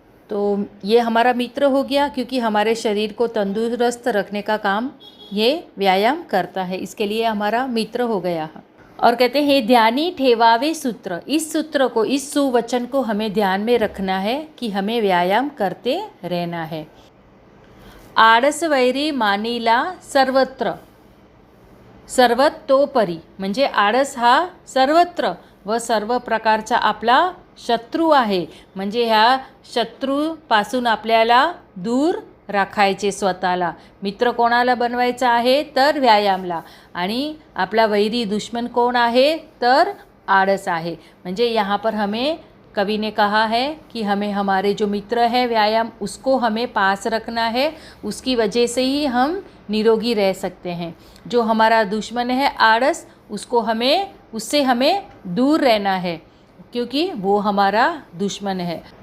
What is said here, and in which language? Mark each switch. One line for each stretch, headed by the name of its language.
Hindi: तो ये हमारा मित्र हो गया, क्योंकि हमारे शरीर को तंदुरुस्त रखने का काम ये व्यायाम करता है, इसके लिए हमारा मित्र हो गया। और कहते हैं
Marathi: ध्यानी ठेवावे सूत्र।
Hindi: इस सूत्र को, इस सुवचन को हमें ध्यान में रखना है कि हमें व्यायाम करते रहना है।
Marathi: आळस वैरी मानिला सर्वत्र, सर्वतोपरी म्हणजे आळस हा सर्वत्र व सर्व प्रकारचा आपला शत्रू आहे। म्हणजे ह्या शत्रूपासून आपल्याला दूर राखायचे स्वतःला। मित्र कोणाला बनवायचा आहे? तर व्यायामला। आणि आपला वैरी दुश्मन कोण आहे? तर आळस आहे।
Hindi: म्हणजे यहाँ पर हमें कवि ने कहा है कि हमें हमारे जो मित्र है व्यायाम, उसको हमें पास रखना है। उसकी वजह से ही हम निरोगी रह सकते हैं। जो हमारा दुश्मन है आळस, उससे हमें दूर रहना है, क्योंकि वो हमारा दुश्मन है।